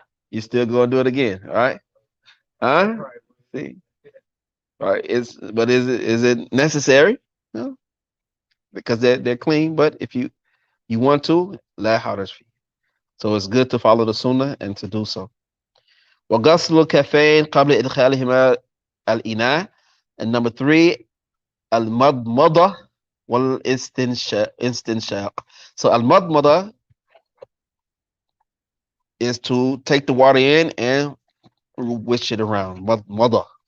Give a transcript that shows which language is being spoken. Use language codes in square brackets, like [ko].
[en] You still going to do it again, all right? Huh? See? All right, but is it necessary? No, because they're clean. But if you want to, [ar] la haraj fi. [en] So it's good to follow the sunnah and to do so. [ar] وغسل الكفين قبل إدخالهما الإناء. [en] And number three, [ar] المضمضة والاستنشاق. [en] So المضمضة is to take the water in and wish it around. مضمضة.